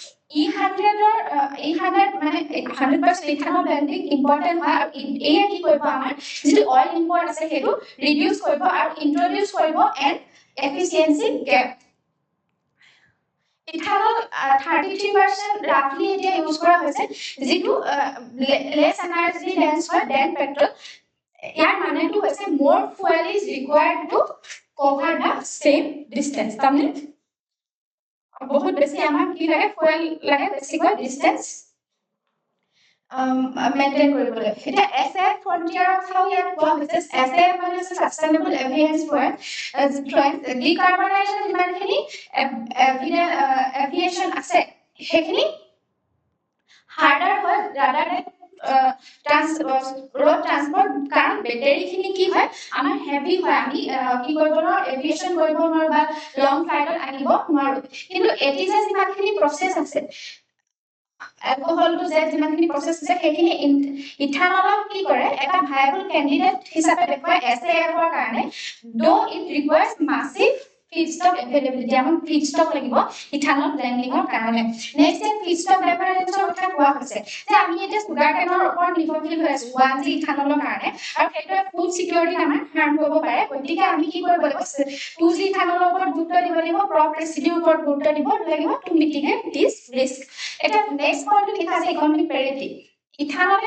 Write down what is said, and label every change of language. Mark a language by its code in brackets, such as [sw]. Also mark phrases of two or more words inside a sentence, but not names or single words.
[as] E100 মানে 100% [en] ethanol blending important [as] হয় আৰু এয়া কি কৰিব আমাৰ যেটো [en] oil import [as] আছে সেইটো ৰিডিউস কৰিব আৰু ইন্ট্ৰোডিউস কৰিব [en] and efficiency gap ethanol 33% roughly [as] এতিয়া ইউজ কৰা হৈছে যেটো [en] less energy dense [as] হয় [en] than petrol [as] ইয়াৰ মানেটো হৈছে [en] more fuel is required to cover the same distance [as] তাৰমানে বহুত বেছি আমাক কি লাগে fuel লাগে বেছিকৈ distance maintain কৰিবলৈ এটা [en] SF frontier of how [as] ইয়াত কোৱা হৈছে SF মানে [en] sustainable aviation fuel decarbonization [as] যিমানখিনি aviation আছে সেইখিনি harder হয় [en] rather than road transport [as] কাৰণ বেটাৰীখিনি কি হয় আমাৰ হেভি হয় আমি কি কৰিব নোৱাৰো এভিয়েশ্যন কৰিব নোৱাৰো বা [en] long flightত [as] আনিব নোৱাৰো কিন্তু এটি যে যিমানখিনি প্ৰচেছ আছে এলকহলটো যে যিমানখিনি প্ৰচেছ আছে সেইখিনি ইথানলক কি কৰে এটা [en] viable candidate [as] হিচাপে দেখুৱায় SAF-ৰ কাৰণে [en] though it requires massive feedstock availability among feedstock [as] লাগিব ইথানল ব্লেন্ডিংৰ কাৰণে [en] next feedstock divergence [as] কথা কোৱা হৈছে যে আমি এটা [en] sugar caneৰ [as] ওপৰত নিৰ্ভৰশীল হৈ আছো 1G ইথানলৰ কাৰণে আৰু সেইটো [en] food security [as] আমাৰ হাৰ্ম কৰিব পাৰে গতিকে আমি কি কৰিব লাগিব 2G ইথানলৰ ওপৰত গুৰুত্ব দিব লাগিব [en] crop residueৰ [as] ওপৰত গুৰুত্ব দিব লাগিব [en] to mitigate this risk [as] এটা [en] next pointটো [as] লিখা আছে [en] economic parity [as] ইথানলে